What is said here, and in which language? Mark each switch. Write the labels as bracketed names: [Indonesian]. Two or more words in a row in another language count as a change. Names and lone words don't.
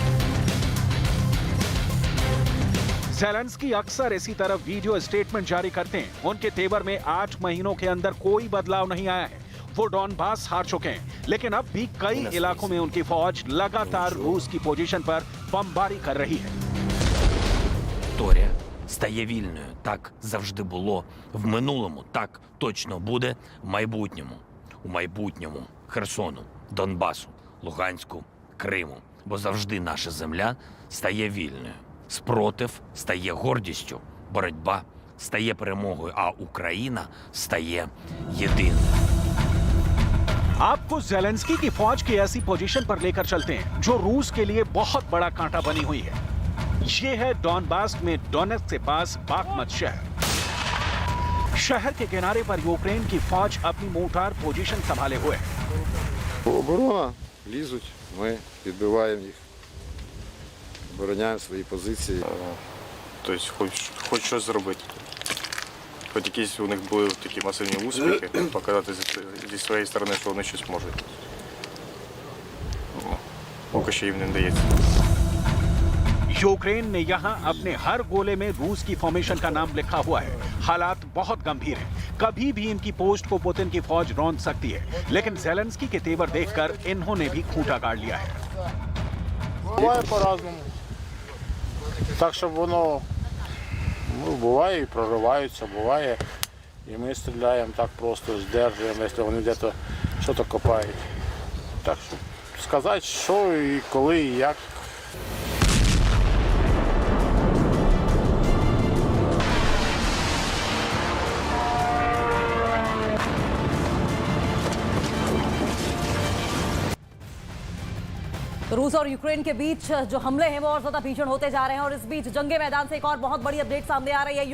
[Hindi] जेलेंस्की अक्सर इसी तरह वीडियो स्टेटमेंट जारी करते हैं। उनके तेवर में 8 महीनों के अंदर कोई बदलाव नहीं आया है। वो डॉनबास हार चुके हैं, लेकिन अब भी कई इलाकों में उनकी फौज लगातार रूस की पोजीशन पर बमबारी कर रही है। [Ukrainian] Торія стає вільною. Так завжди було в минулому, так точно буде в майбутньому. У майбутньому Херсону, Донбасу, Луганську, Криму. Бо завжди наша земля стає вільною. Спротив стає гордістю. Боротьба стає перемогою, а Україна стає єдиною. [Hindi] आपको जेलेंस्की की फौज की ऐसी पोजीशन पर लेकर चलते हैं जो रूस के लिए बहुत बड़ा कांटा बनी हुई है। ये है डॉनबास में डोनेट्स्क के पास बाखमत शहर। शहर के किनारे पर यूक्रेन की फौज अपनी [English] mortar position [Hindi] संभाले हुए है। [Ukrainian] Оборона, лізуть, ми відбиваємо їх, обороняємо свої позиції. Тобто хоч щось зробити. Хоч якісь у них були такі масивні успіхи, показати зі своєї сторони, що вони щось можуть. Ну, поки що їм не вдається. [Hindi] यूक्रेन ने यहां अपने हर गोले में रूस की फॉर्मेशन का नाम लिखा हुआ है। हालात बहुत गंभीर हैं। कभी भी इनकी पोस्ट को पुतिन की फौज रौंद सकती है, लेकिन जेलेंस्की के तेवर देखकर इन्होंने भी खूंटा गाड़ लिया है। [Ukrainian] Буває по-разному. Так, щоб воно, буває і прориваються, буває, і ми стріляємо так просто, здержуємо, якщо вони десь щось копають. Так що сказати, що і коли, і як. [Hindi] रूस और यूक्रेन के बीच जो हमले हैं वो और ज्यादा भीषण होते जा रहे हैं और इस बीच जंगे मैदान से एक और बहुत बड़ी अपडेट सामने आ रही है।